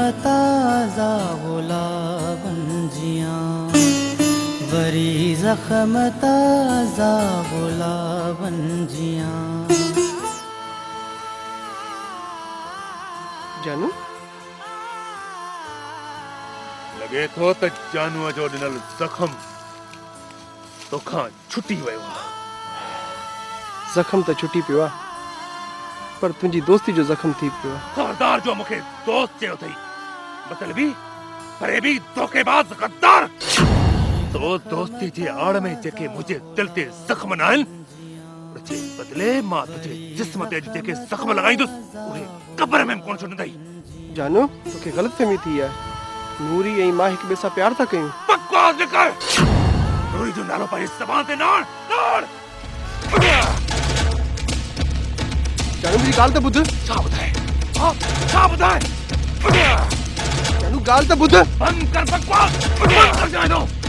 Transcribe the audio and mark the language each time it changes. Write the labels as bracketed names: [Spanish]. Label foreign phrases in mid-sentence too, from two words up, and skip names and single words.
[Sindhi] ताज़ा गुलाबन जियां, वरी ज़ख़्म ताज़ा गुलाबन जियां। जानू, लगे थो त जानूअ जो ॾिनल ज़ख़्म तोखां छुटी वियो आहे। ज़ख़्म त छुटी पियो आहे, पर तुंहिंजी दोस्ती जो ज़ख़्म थी पियो आहे। ख़बरदार जो मूंखे दोस्त चयो अथई। मतलबी फरेबी धोखेबाज गद्दार तो दोस्ती जे आड़ में जेके मुझे दिल ते जख्म न आहिनि उनजे बदिले मां तुझे जिस्म ते जेके जख्म लॻाईंदुसि उहे कब्र में कोन छॾंदई। जानू तोखे ग़लतफहमी थी आहे। नूरी ऐं मां हिक ॿिए सां प्यार था कयूं। बकवास न कर। नूरी जो नालो पंहिंजी ज़बान ते न आण। जानू मुंहिंजी ॻाल्हि त ॿुध। छा ॿुधाए? छा ॿुधाए? जानू ॻाल्हि त ॿुध। बंदि कर बकवास। बंदि कर [Hindi] जाए दो।